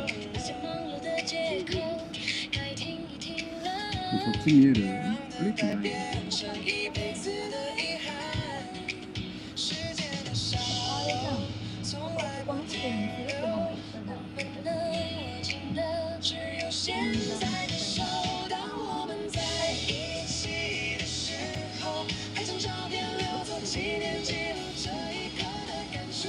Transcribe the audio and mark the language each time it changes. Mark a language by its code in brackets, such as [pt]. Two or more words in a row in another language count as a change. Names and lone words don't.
[zh] 那些忙碌的借口，该停一停了。 [ja] そっち見える？あれってない？ [zh] 变成一辈子的遗憾。时间的沙漏从来不停留，我们能握紧的只有现在的手。当我们在一起的时候，拍张照片留作纪念，记录这一刻的感触。